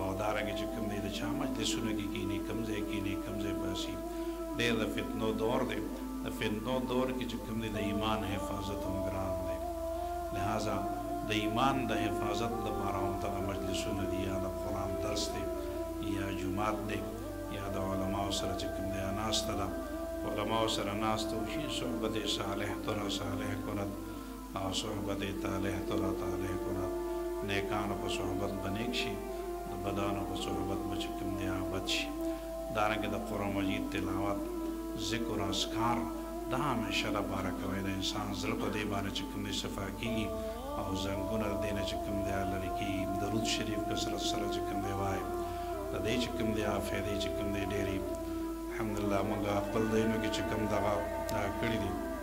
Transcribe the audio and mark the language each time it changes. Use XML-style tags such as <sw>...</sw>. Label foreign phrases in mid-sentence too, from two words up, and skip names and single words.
<ps>دارنګې چې کوم دی د چا مجلسونه کې کیني کوم ځای کیني کوم ځای باسي ډېر د فتنو دور دی د فتنو دور کې چې کوم دی د ایمان حفاظت هم ګران دی لہذا د ایمان د حفاظت لپاره هم دغه مجلسونه دي یا د قرآن درس دی یا جومات دی یا د علماو سره چې کوم دی ناسته ده علماو سره ناسته وشي</ps> <fa>صحبت صالح تو را صالح کند</fa> <ps>او</ps> <fa>صحبت طالح تو را طالح کند</fa> <ps>نیکانو په صحبت به نیک شي د بدانو په صحبت به چې کوم دی هغه بد شي دارنګې د قرآن مجید تلاوت ذکر اذکار دا همیشه لپاره کوئ د انسان زړه په دې باندې چې کوم دی صفا کېږي او زنګونه د دې نه چې کوم دی لرې کېږي درود شریف کثرت سره چې کوم دی وایي د دې چې کوم دی هغه فایدې چې کوم دی ډېرې الحمدلله موږ خپل ځایونو کې چې کوم دغه کړي دي</ps>